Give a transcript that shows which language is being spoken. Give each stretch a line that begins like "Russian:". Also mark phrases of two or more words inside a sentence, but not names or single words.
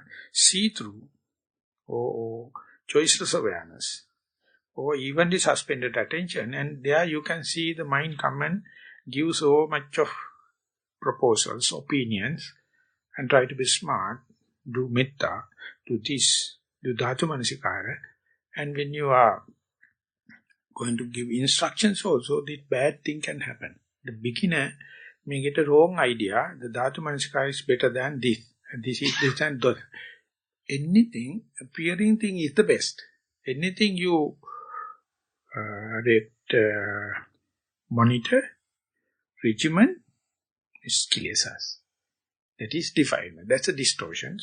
English: See through or choiceless awareness or even the suspended attention, and there you can see the mind come and give so much of proposals, opinions, and try to be smart, do metta, do this, do
Pali: dhatu manasikara,
English: and when you are going to give instructions also, this bad thing can happen. The beginner may get a wrong idea, the
Pali: dhatu manasikara
English: is better than this, and this is this and that. Anything, appearing thing is the best. Anything you monitor, regimen, is kilesas. That is defilement. That's a distortion.